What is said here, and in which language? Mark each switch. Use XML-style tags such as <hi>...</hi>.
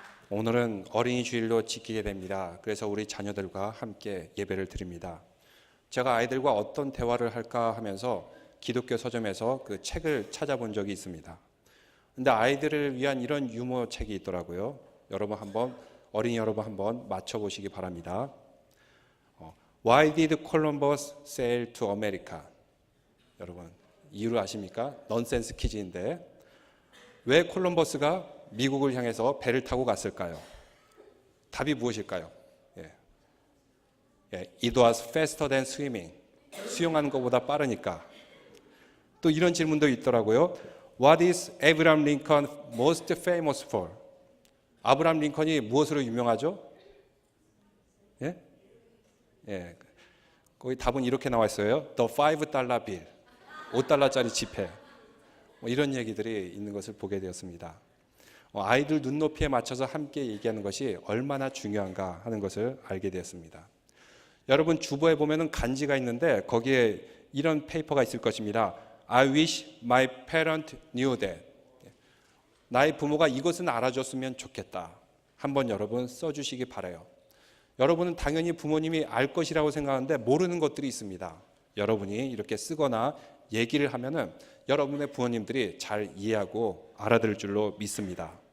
<ko>오늘은 어린이 주일로 지키게 됩니다. 그래서 우리 자녀들과 함께 예배를 드립니다. 제가 아이들과 어떤 대화를 할까 하면서 기독교 서점에서 그 책을 찾아본 적이 있습니다. 근데 아이들을 위한 이런 유머 책이 있더라고요. 어린이 여러분 한번 맞춰보시기 바랍니다.</ko> <en>Why did Columbus sail to America?</en> <ko>여러분 이유를 아십니까? 넌센스 퀴즈인데 왜 콜럼버스가 미국을 향해서 배를 타고 갔을까요? 답이 무엇일까요?</ko> <en>It was faster than swimming.</en> <ko>수영하는 것보다 빠르니까. 또 이런 질문도 있더라고요.</ko> <en>What is Abraham Lincoln most famous for?</en> <ko>아브라함 링컨이 무엇으로 유명하죠? 거기 답은 이렇게 나와 있어요.</ko> <en>The $5 bill.</en> <ko>5달러짜리 지폐. 이런 얘기들이 있는 것을 보게 되었습니다. 아이들 눈높이에 맞춰서 함께 얘기하는 것이 얼마나 중요한가 하는 것을 알게 되었습니다. 여러분 주보에 보면은 간지가 있는데 거기에 이런 페이퍼가 있을 것입니다.</ko> <en>I wish my parent knew that.</en> <ko>나의 부모가 이것은 알아줬으면 좋겠다. 한번 여러분 써주시기 바라요. 여러분은 당연히 부모님이 알 것이라고 생각하는데 모르는 것들이 있습니다. 여러분이 이렇게 쓰거나 얘기를 하면은 여러분의 부모님들이 잘 이해하고 알아들을 줄로 믿습니다.</ko>